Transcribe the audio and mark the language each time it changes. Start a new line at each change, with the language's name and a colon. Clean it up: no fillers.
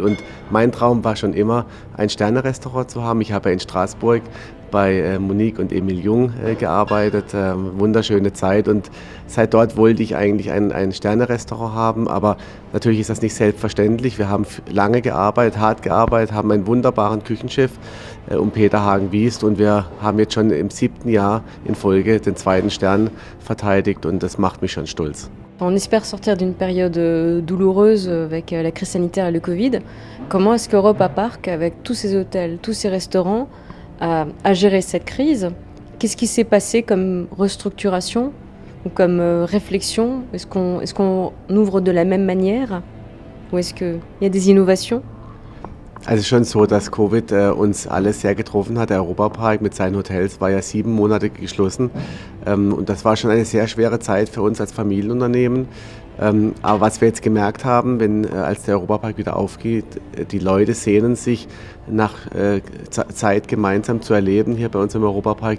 German: Und mein Traum war schon immer, ein Sterne-Restaurant zu haben. Ich habe in Straßburg bei Monique und Emil Jung gearbeitet, wunderschöne Zeit und seit dort wollte ich eigentlich ein Sterne-Restaurant haben, aber natürlich ist das nicht selbstverständlich. Wir haben lange gearbeitet, hart gearbeitet, haben einen wunderbaren Küchenchef Peter Hagen-Wiest und wir haben jetzt schon im 7. Jahr in Folge den 2. Stern verteidigt und das macht mich schon stolz.
French: On espère sortir d'une période douloureuse avec la crise sanitaire et le Covid. Comment est-ce qu'Europa Park, avec tous ces hôtels, tous ces restaurants, a géré cette crise? Qu'est-ce qui s'est passé comme restructuration ou comme réflexion? Est-ce qu'on ouvre de la même manière? Ou est-ce qu'il y a des innovations?
German: Also es ist schon so, dass Covid uns alle sehr getroffen hat. Der Europapark mit seinen Hotels war ja 7 Monate geschlossen und das war schon eine sehr schwere Zeit für uns als Familienunternehmen. Aber was wir jetzt gemerkt haben, als der Europapark wieder aufgeht, die Leute sehnen sich nach Zeit gemeinsam zu erleben hier bei uns im Europapark.